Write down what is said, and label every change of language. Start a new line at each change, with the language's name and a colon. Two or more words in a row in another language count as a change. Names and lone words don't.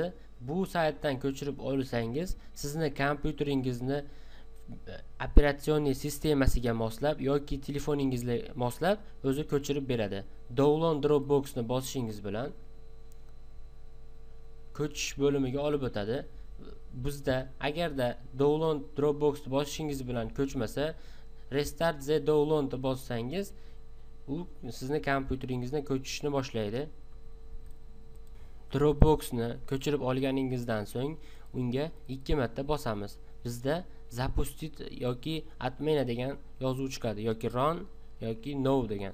Uzbek: Bu saytdan ko'chirib olsangiz, sizni kompyuteringizni operatsion sistemasiga moslab yoki telefoningizga moslab o'zi ko'chirib beradi. Download Dropboxni bosishingiz bilan ko'chish bo'limiga olib o'tadi. Bizda agarda download Dropboxni bosishingiz bilan ko'chmasa,
English: restart the download
Uzbek: bossangiz, u sizni kompyuteringizdan ko'chishni boshlaydi. Dropboxni ko'chirib olganingizdan so'ng unga 2 marta bosamiz. Bizda zapustit yoki отмена degan yozuv chiqadi, yoki run yoki no degan.